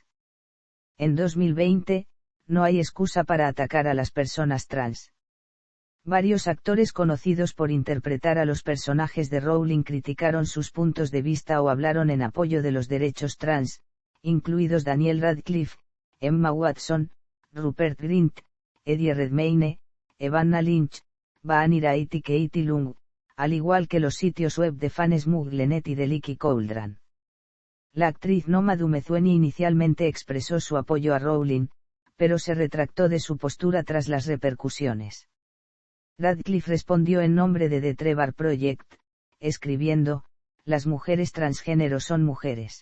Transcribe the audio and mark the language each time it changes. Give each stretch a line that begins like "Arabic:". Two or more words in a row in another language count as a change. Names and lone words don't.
Spanish: En 2020, no hay excusa para atacar a las personas trans. Varios actores conocidos por interpretar a los personajes de Rowling criticaron sus puntos de vista o hablaron en apoyo de los derechos trans, incluidos Daniel Radcliffe, Emma Watson, Rupert Grint, Eddie Redmayne, Evanna Lynch, Vanity Wright y Katie Lung, al igual que los sitios web de fans Muglenet y The Leaky Cauldron. La actriz Noma Dumezweni inicialmente expresó su apoyo a Rowling, pero se retractó de su postura tras las repercusiones. Radcliffe respondió en nombre de The Trevor Project, escribiendo: «Las mujeres transgénero son mujeres.